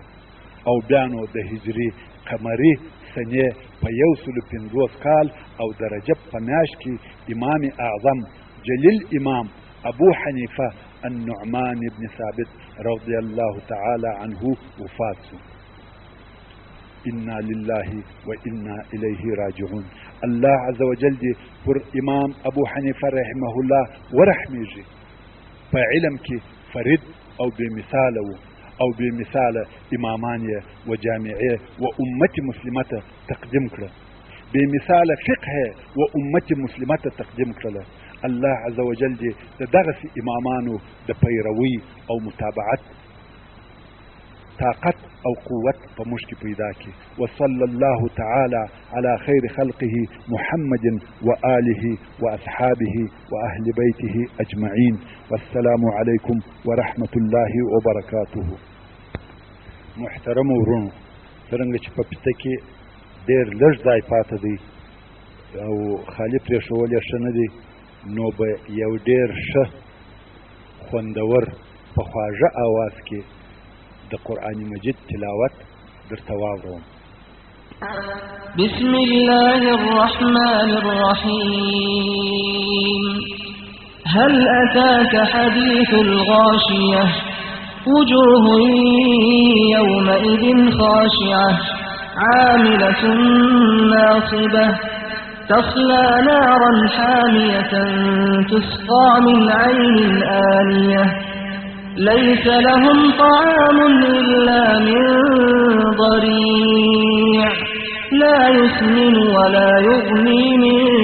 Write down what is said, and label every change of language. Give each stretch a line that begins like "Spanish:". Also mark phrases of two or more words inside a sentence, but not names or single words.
Pashto: او بیا نو د هجري قمري سنې په 150 کال او د رجب په میاشت کې امام اعظم جلیل امام ابو حنیفه النعمان بن ثابت
Arabic: رضی الله تعالی عنه
Pashto: وفات شو.
Arabic: انا لله و انا الیه راجعون.
Pashto: الله
Arabic: عز وجل
Pashto: دې پر امام ابو حنیفه
Arabic: رحمه الله
Pashto: ورحمیږي. په علم کې فرید او بې مثاله و، او بې مثاله امامان یې و جامعې و امت مسلمه ته تقدیم کړه، بې مثاله فقه و امت مسلمه ته تقدیم کړله. الله
Arabic: عز وجل
Pashto: دې د دغسې امامانو د پیروي او متابعت طاقت او قوت په موږ کې پیدا کړي.
Arabic: وصلى الله تعالى على خير خلقه محمد وآله وأصحابه وأهل بيته أجمعين. والسلام عليكم ورحمة الله وبركاته.
Pashto: محترم ورونو، څرنګه چې په پته کې ډېر لږ ځای پاته دی او خالي پرېښول یې ښه نه دی، نو به یو ډېر ښه خوندور په خواږه آواز کې د قرآن مجید تلاوت درته واوروم.
Arabic: بسم الله الرحمن الرحيم. هل أتاك حديث الغاشية وجوه يومئذ خاشعة عاملة ناصبة تصلى نارا حامية تسقى من عين آنية ليس لهم طعام إلا من ضريع لا يسمن ولا يغني من